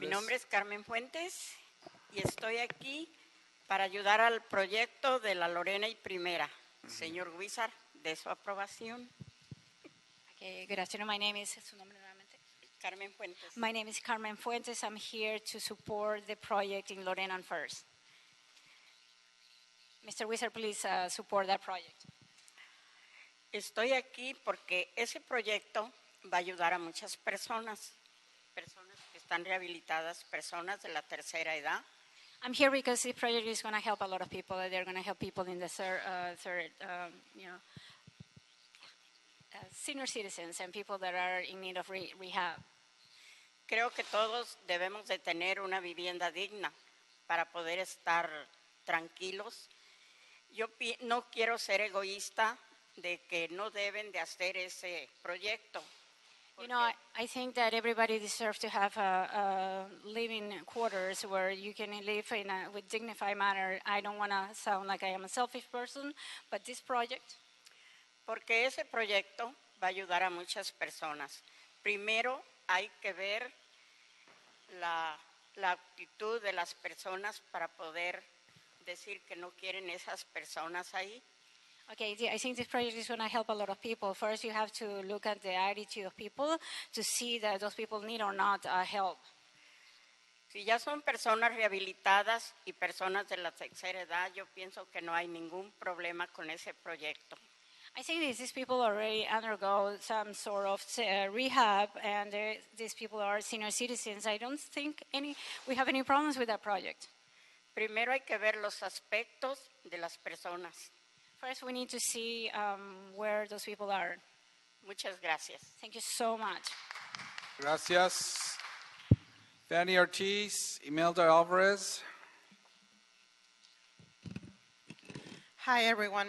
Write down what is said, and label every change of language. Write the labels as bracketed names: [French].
[Spanish] Mi nombre es Carmen Fuentes y estoy aquí para ayudar al proyecto de la Lorena y Primera. Señor Guizar, de su aprobación. [English] Okay, good afternoon. My name is, [Spanish] ¿su nombre nuevamente? [English] Carmen Fuentes. My name is Carmen Fuentes. I'm here to support the project in Lorena and First. Mr. Wizard, please support that project. [Spanish] Estoy aquí porque ese proyecto va a ayudar a muchas personas que están rehabilitadas, personas de la tercera edad. [English] I'm here because this project is going to help a lot of people. They're going to help people in the senior citizens and people that are in need of rehab. [Spanish] Creo que todos debemos de tener una vivienda digna para poder estar tranquilos. Yo no quiero ser egoísta de que no deben de hacer ese proyecto. [English] You know, I think that everybody deserves to have living quarters where you can live in with dignified manner. I don't want to sound like I am a selfish person, but this project. [Spanish] Porque ese proyecto va a ayudar a muchas personas. Primero hay que ver la actitud de las personas para poder decir que no quieren esas personas ahí. [English] Okay, I think this project is going to help a lot of people. First, you have to look at the attitude of people to see that those people need or not help. [Spanish] Si ya son personas rehabilitadas y personas de la tercera edad, yo pienso que no hay ningún problema con ese proyecto. [English] I think these people already undergo some sort of rehab, and these people are senior citizens. I don't think we have any problems with that project. [Spanish] Primero hay que ver los aspectos de las personas. [English] First, we need to see where those people are. [Spanish] Muchas gracias. [English] Thank you so much. [Spanish] Gracias. Fanny Ortiz, Imelda Alvarez. [English] Hi, everyone.